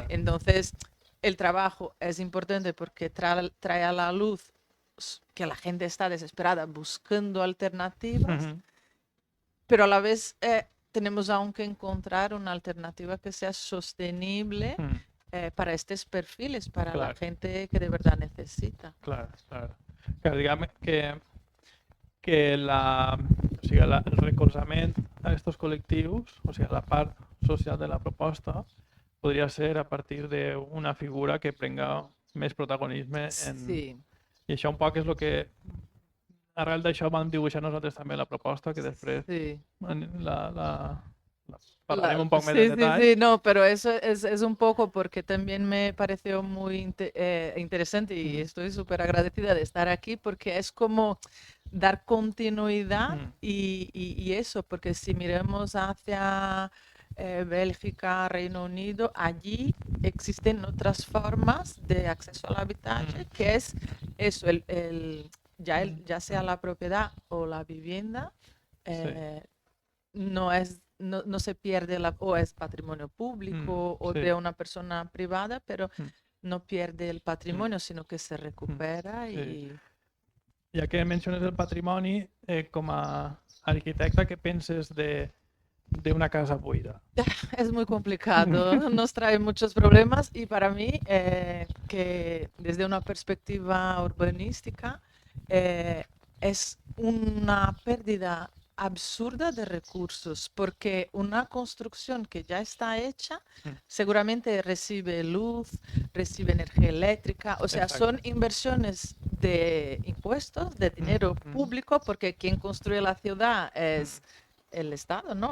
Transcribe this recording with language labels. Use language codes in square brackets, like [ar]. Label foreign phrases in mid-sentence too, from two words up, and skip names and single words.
[es] Entonces, el trabajo es importante porque trae a la luz que la gente está desesperada buscando alternativas, pero a la vez tenemos aún que encontrar una alternativa que sea sostenible para estos perfiles, para la gente que de verdad necesita. Claro, claro. Claro, [ca] diguem que el recolzament a aquests col·lectius, o sigui, la part social de la proposta, podria ser a partir d'una figura que prenga més protagonisme. Sí. I això un poc és el que, arrel d'això, vam dibuixar nosaltres també la proposta, que després Sí. [es] Hablaremos un poco más sí, de detalle. Sí, no, pero eso es un poco porque también me pareció muy interesante y estoy súper agradecida de estar aquí porque es como dar continuidad y eso, porque si miramos hacia Bélgica, Reino Unido, allí existen otras formas de acceso al habitaje, que es eso, ya sea la propiedad o la vivienda, no se pierde o es patrimonio público o de una persona privada, pero no pierde el patrimonio, sino que se recupera y... [ca] Ja que menciones el patrimoni, com a arquitecta, què penses d'una casa buida? [es] Es muy complicado, nos trae muchos problemas y para mí, que desde una perspectiva urbanística, es una pérdida absurda de recursos, porque una construcción que ya está hecha seguramente recibe luz, recibe energía eléctrica, o sea, son inversiones de impuestos, de dinero público, porque quien construye la ciudad es el Estado, ¿no?